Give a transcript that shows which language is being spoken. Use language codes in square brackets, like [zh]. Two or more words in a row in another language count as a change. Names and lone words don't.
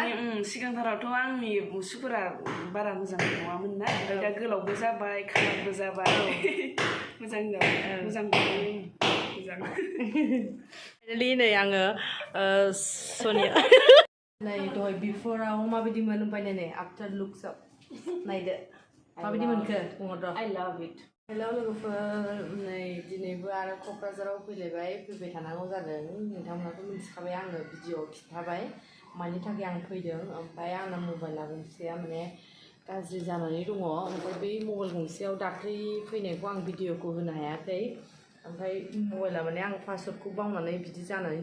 [brx] सिगांथारावथ' आंनि मुसुफोरा बारा मोजां नङामोन ना ओमफ्राय दा गोलावबो जाबाय खालारबो जाबाय मोजां जाबाय मोजां मोजां फाइनालि नै आङो सोनिया नै दहाय बिफोराव माबायदि मोनो ओमफ्राय नै [en] after looksआव [brx] नायदो माबायदि मोनखो बुंहरद' [en] I love it [brx] हेलौ लोगोफोर नै दिनैबो आरो क'क्राझाराव फैलायबाय फैबाय थानांगौ जादों नोंथांमोनाथ' मिथिखाबाय आङो भिडिअ'आव खिन्थाबाय मानि थाखाय आं फैदों ओमफ्राय आंना मबाइला गंसेया माने गाज्रि जानानै दङ ओमफ्राय बै मबाइल गंसेयाव दाख्लै फैनायखौ आं भिडिअ'खौ होनो हायाखै ओमफ्राय मबाइला माने आं पासवर्डखौ बावनानै बिदि जानानै